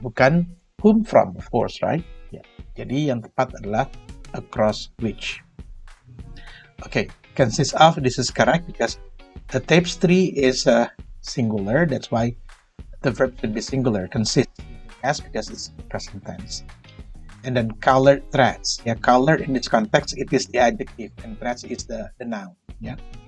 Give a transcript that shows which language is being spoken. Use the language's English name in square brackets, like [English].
[Indonesian] Bukan [English] whom from, of course, right? [Indonesian] Ya. Jadi yang tepat adalah across which. [English] Okay, consists of, this is correct because the tapestry is singular, that's why the verb should be singular. Consists, yes, because it's present tense. And then colored threads, yeah, color in this context it is the adjective and threads is the noun, yeah.